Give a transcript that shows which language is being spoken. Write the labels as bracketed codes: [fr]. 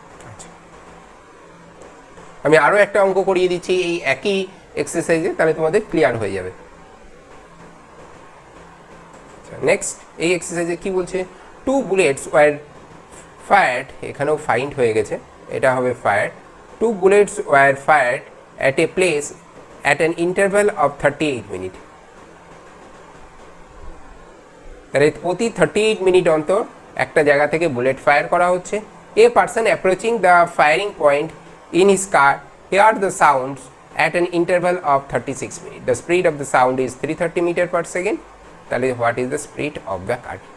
[bn] আচ্ছা, আমি আরও একটা অঙ্ক করিয়ে দিচ্ছি এই একই এক্সারসাইজে, তাহলে তোমাদের ক্লিয়ার হয়ে যাবে। নেক্সট এই এক্সারসাইজে কি বলছে, [en] 2 bullets were fired, [bn] এখানেও ফাইন্ড হয়ে গেছে, এটা হবে fire. [en] 2 bullets were fired at a place at an interval of 38 minutes. [bn] তাহলে প্রতি 38 মিনিট অন্তর একটা জায়গা থেকে বুলেট ফায়ার করা হচ্ছে। [en] A person approaching the firing point in his car hear the sounds at an interval of 36 minute. The speed of the sound is 330 metre per second. তাহলে what is the speed of the car?